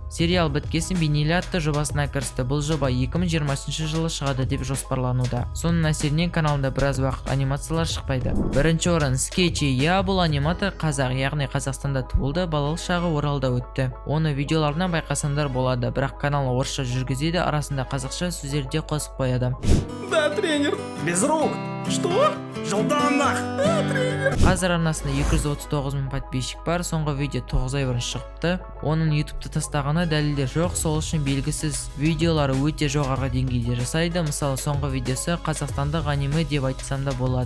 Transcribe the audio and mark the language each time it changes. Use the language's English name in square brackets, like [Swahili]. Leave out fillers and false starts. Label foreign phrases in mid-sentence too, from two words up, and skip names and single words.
[Kazakh] Сериал біткесін бейнелі атты жобасына кірісті. Бұл жоба 2020 жылы шығады деп жоспарлануда. Соның әсерінен каналында біраз уақыт анимациялар шықпайды. 1-ші орын Скетчи. Бұл аниматор қазақ, яғни Қазақстанда туылды, балалық шағы Оралда өтті. Оны видеоларынан байқасаңдар болады, бірақ канал орысша жүргізеді, арасында қазақша сөздерде қосып қояды. [Russian] Да, тренер, без рук. Что? [Kazakh] Жылдамдық. Тренер. Қазір арнасында 239 мың подписчик бар. Соңғы видео 9 ай бұрын шығыпты. Оның YouTube-та тастағаны дәлелдер жоқ, сол үшін белгісіз. Видеолары өте жоғарғы деңгейде жасайды. Мысалы, соңғы видеосы қазақстандық аниме деп айтсам да болады.